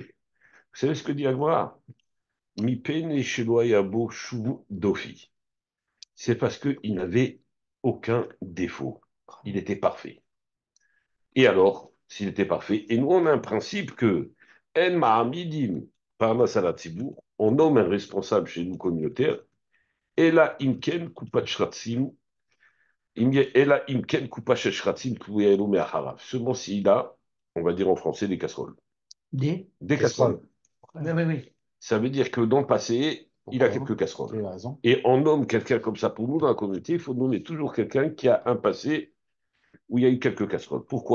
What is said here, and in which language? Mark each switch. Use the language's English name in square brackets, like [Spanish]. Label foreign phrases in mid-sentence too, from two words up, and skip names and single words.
[French] Vous savez ce que dit la Gemara? C'est parce qu'il n'avait aucun défaut. Il était parfait. Et alors, s'il était parfait, et nous on a un principe que [Hebrew] אין מעמידים פרנס על ציבור, [French] on nomme un responsable chez nous communautaire, [Hebrew] אלא אם כן קופת שרצים, אלא אם כן קופת שרצים תלויה לו מאחריו. [French] Seulement s'il a, on va dire en français, des casseroles. Des casseroles. Oui, oui, oui. Ça veut dire que dans le passé, il a quelques casseroles. Et on nomme quelqu'un comme ça pour nous dans la communauté, il faut nommer toujours quelqu'un qui a un passé où il y a eu quelques casseroles. Pourquoi?